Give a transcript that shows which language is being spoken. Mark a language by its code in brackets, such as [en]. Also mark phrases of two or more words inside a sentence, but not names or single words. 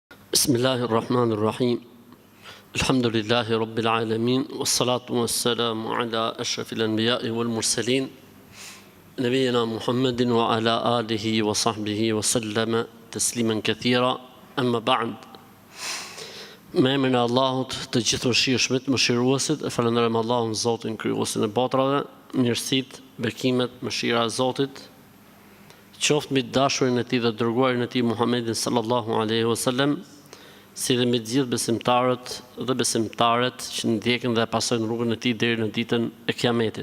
[ar] بسم الله الرحمن الرحيم. الحمد لله رب العالمين. والصلاة والسلام على أشرف الأنبياء والمرسلين. نبينا محمد وعلى آله وصحبه وسلم تسليما كثيرا. أما بعد. [sq] Me emrin e Allahut të gjithëmshirshmit, mëshiruesit, e falenderojmë Allahun Zotin krijuesin e botrave, mirësitë, bekimet, mëshira e Zotit qoftë mbi dashurin e tij dhe dërguarin e tij Muhammedin [ar] صلى الله عليه وسلم, [sq] si dhe me të gjithë besimtarët dhe besimtaret që ndjekin dhe pasojnë rrugën e tij deri në ditën e Kiametit.